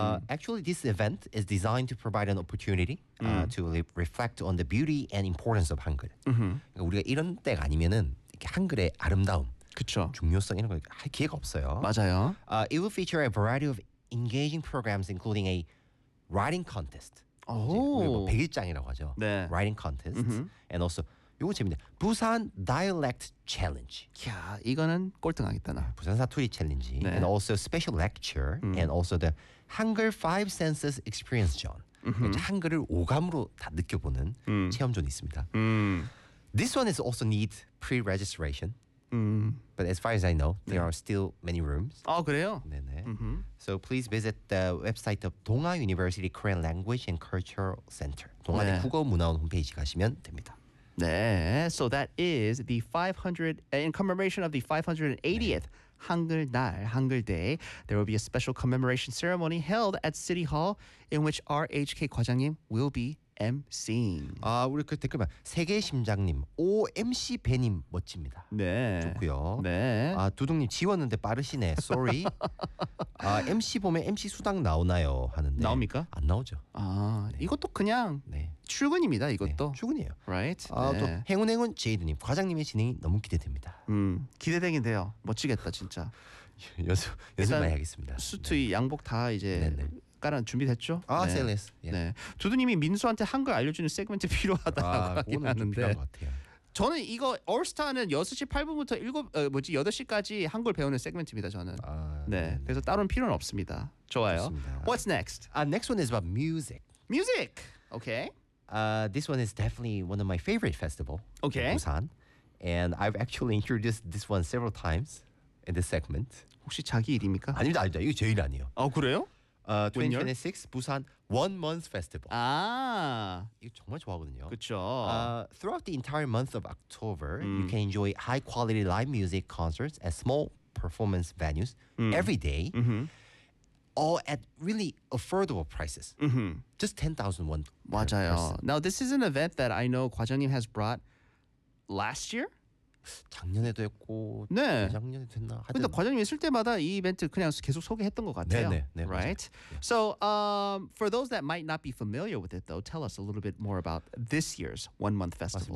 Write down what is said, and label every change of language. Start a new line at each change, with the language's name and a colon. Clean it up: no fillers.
English: Actually, this event is designed to provide an opportunity to reflect on the beauty and importance of 한글.
Korean: 그러니까 우리가 이런 때가 아니면은 한글의 아름다움, 그쵸. 중요성 이런 걸 할 기회가 없어요. 맞아요.
English: It will feature a variety of engaging programs, including a writing contest.
Korean: 오. 백일장이라고 하죠. 네.
English: Writing contest. And also,
Korean: 요거 재밌네.
English: Busan Dialect Challenge.
Korean: 야, 이거는 꼴등하겠다 나. 부산 사투리 챌린지. 네.
English: And also special lecture. And also the Hangul Five Senses Experience Zone.
Korean: 한글을 오감으로 다 느껴보는 체험존이 있습니다.
English: This one is also need pre-registration. But as far as I know, there are still many rooms.
Korean: 아, 그래요? 네네.
English: So please visit the website of 동아 University Korean Language and Cultural Center.
Korean: 동아대 네. 국어문화원 홈페이지 가시면 됩니다.
English: 네, so that is the 500 in commemoration of the 580th 한글 날, 한글 day. There will be a special commemoration ceremony held at City Hall, in which RHK 과장님 will be MC.
Korean: 아, 우리 그 댓글만 세계 심장님, 오 MC 배님 멋집니다. 네, 좋고요. 네, 아 두둥님 지웠는데 빠르시네. Sorry. 아 MC 보면 MC 수당 나오나요? 하는데 나옵니까? 안 나오죠. 아 네. 이것도 그냥 네. 출근입니다. 이것도 네, 출근이에요.
English: Right.
Korean: 아, 네. 또 행운 제이드님 과장님의 진행이 너무 기대됩니다. 기대되긴데요. 멋지겠다 진짜. 연습 많이 하겠습니다. 수트 네. 양복 다 이제 네네. 깔아 준비됐죠? 아 셀레스. 네. 네. 두두님이 민수한테 한글 알려주는 세그먼트 필요하다고 아, 하긴 하는데. 필요한 것 같아요. 저는 이거 올스타는 6시 8분부터 8시까지 한글 배우는 세그먼트입니다. 저는. 아, 네. 네네. 그래서 따로는 필요는 없습니다. 좋아요. 좋습니다.
English: What's next? Next one is about music. Music. Okay. This one is definitely one of my favorite festival. Okay. Busan. And I've actually introduced this one several times in this segment.
Korean: 혹시 자기 일입니까? 아닙니다. 아닙니다. 이거 제 일 아니에요. 아, 그래요?
English: 2026 Busan One Month Festival.
Korean: 아. 이거 정말 좋아하거든요. 그렇죠.
English: Throughout the entire month of October, you can enjoy high quality live music concerts at small performance venues every day. All at really affordable prices. Just 10,000 won.
Korean: 맞아요.
English: Now this is an event that I know 과장님 has brought last year.
Korean: 작년에도 했고 네. 작년에 됐나 하여튼 근데 과장님 있을 때마다 이 이벤트 그냥 계속 소개했던 것 같아요. 네네, 네,
English: right?
Korean: 네.
English: So, for those that might not be familiar with it though, tell us a little bit more about this year's One Month Festival.